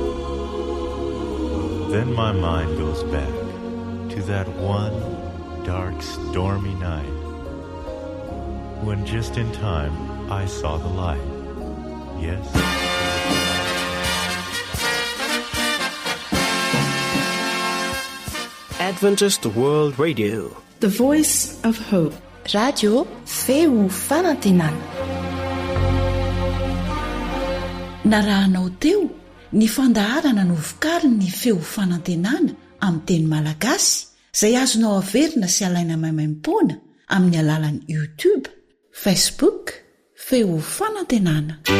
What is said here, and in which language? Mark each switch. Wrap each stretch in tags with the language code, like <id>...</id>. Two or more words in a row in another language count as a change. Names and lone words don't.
<en>Then my mind goes back to that one dark, stormy night when just in time I saw the light. Yes. Adventist World Radio, the voice of hope.</en> <mg>Radio feo fanantenana. Narahanao teo ny fandaharana no vokariny feo fanantenana amin'ny teny malagasy izay azonao averina sy alaina maimaimpoana amin'ny alalan'ny YouTube, Facebook, feo fanantenana.</mg>